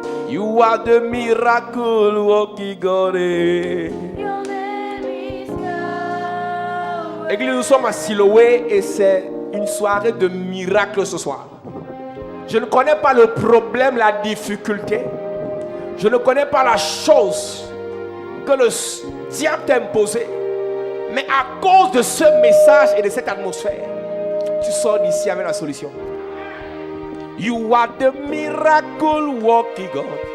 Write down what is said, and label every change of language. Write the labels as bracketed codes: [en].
[en] You are the miracle working God. Your name is Yahweh. [fr] Église, nous sommes à Siloé et c'est une soirée de miracles ce soir. Je ne connais pas le problème, la difficulté. Je ne connais pas la chose que le diable t'a imposée. Mais à cause de ce message et de cette atmosphère, tu sors d'ici avec la solution. [en] You are the miracle working God.